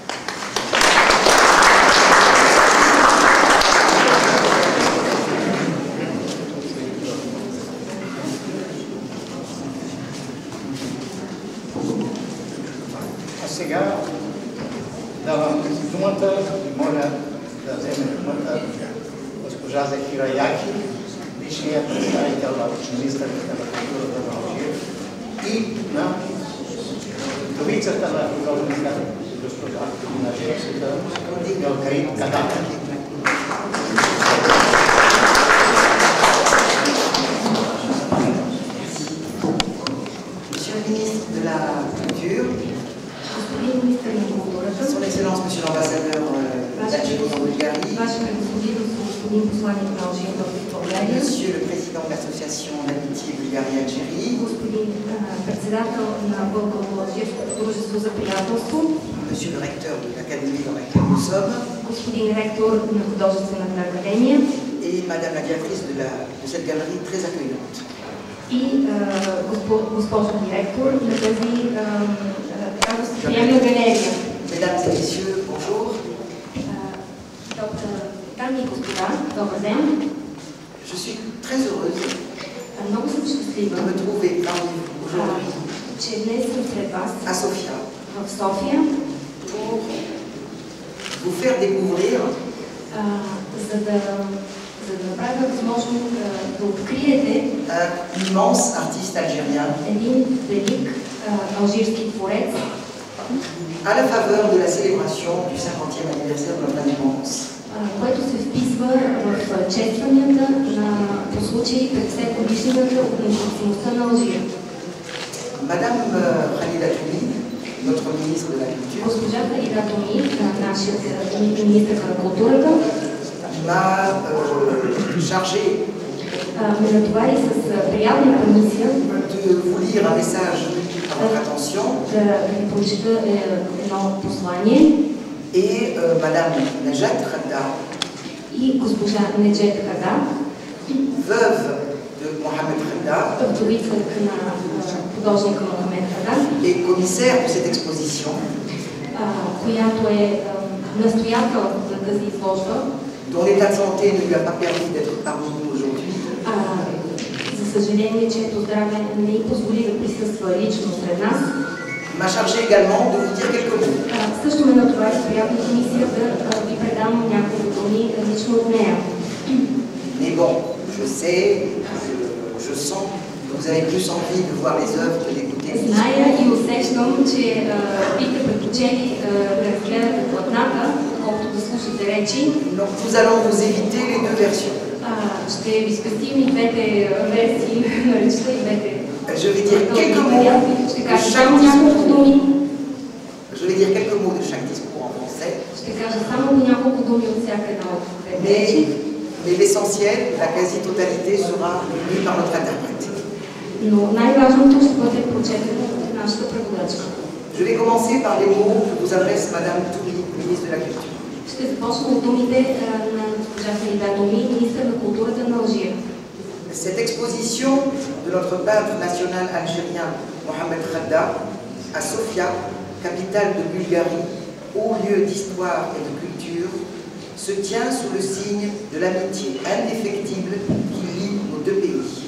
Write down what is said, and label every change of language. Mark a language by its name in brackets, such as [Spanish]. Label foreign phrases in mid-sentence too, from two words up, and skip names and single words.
[Bulgarian] Сега давам думата и моля да вземе думата госпожа Захира Яхи, бившия представител на министърът на културата на Алжир и на вдовицата на художника госпожа на жрецата Галкарин Кадар. [French] Monsieur le ministre de la Culture, Son Excellence, Monsieur l'Ambassadeur d'Algérie en Bulgarie, Monsieur le Président de l'Association d'amitié Bulgarie-Algérie, Monsieur le Recteur de l'Académie dans laquelle nous sommes, et Madame la Directrice de cette galerie très accueillante. [Bulgarian] И госпожа директор на тази постоянна галерия. [French] Mesdames et messieurs, bonjour. [Bulgarian] Дами и господа, добър ден. [French] Je suis très heureuse [Bulgarian] Много съм щастлива, [French] de me trouver parmi vous aujourd'hui [Bulgarian] че днес съм сред вас [French] à Sofia [Bulgarian] в София, [French] pour vous faire découvrir [Bulgarian] за да направя възможно да откриете [French] un immense artiste algérien [Bulgarian] един велик алжирски творец, [French] à la faveur de la célébration du 50e anniversaire de notre indépendance. [Bulgarian] който се вписва в честванията по случай 50 годишнината от независимостта на Алжир. [French] Madame Khalida Toumi, notre ministre de la Culture, [Bulgarian] Госпожа Халида Туми, нашият министър на културата, [French] m'a chargé [Bulgarian] ме натовари с приятната мисия [French] de vous lire un message à votre attention. [Bulgarian] да ви прочета едно послание. [French] Et Madame Najat Khadda, [Bulgarian] И госпожа Неджет Хада, [French] veuve de Mohamed Khadda, [Bulgarian] вдовица на художника Мохамед Хада, [French] et commissaire de cette exposition, [Bulgarian] която е настоятел на тази изложба, [French] dont l'état de santé ne lui a pas permis d'être parmi nous aujourd'hui. [Bulgarian] За съжаление, чието здраве не й позволи да присъства лично сред нас. [French] m'a chargé également de vous dire quelques mots. [Bulgarian] Също ме натовари приятна комисия да ви предам няколко думи лично от нея. [French] Mais bon, je sais, je sens que vous avez plus envie de voir les œuvres que d'écouter. [Bulgarian] Зная и усещам, че бихте предпочели да разгледате платната, колкото да слушате речи. [French] Donc nous allons vous éviter les deux versions. [Bulgarian] Ще ви спестим и двете версии на речта и двете. [French] Je vais dire quelques mots [Bulgarian] Ще [French] de [Bulgarian] кажа [French] chaque [Bulgarian] само няколко думи. [French] Je vais dire quelques mots de chaque discours en français. [Bulgarian] Ще кажа само няколко думи от всяка една от двете речи. [French] Mais l'essentiel, la quasi-totalité sera lu par notre interprète. [Bulgarian] Но най-важното ще бъде прочетено от нашата преводачка. [French] Je vais commencer par les mots que vous adresse Madame Touri, ministre de la Culture. [Bulgarian] Ще започна от думите на госпожа Фарида Томи, министър на културата на Алжир. [French] Cette exposition de notre peintre national algérien Mohamed Khadda à Sofia, capitale de Bulgarie, haut lieu d'histoire et de culture, se tient sous le signe de l'amitié indéfectible qui lie nos deux pays.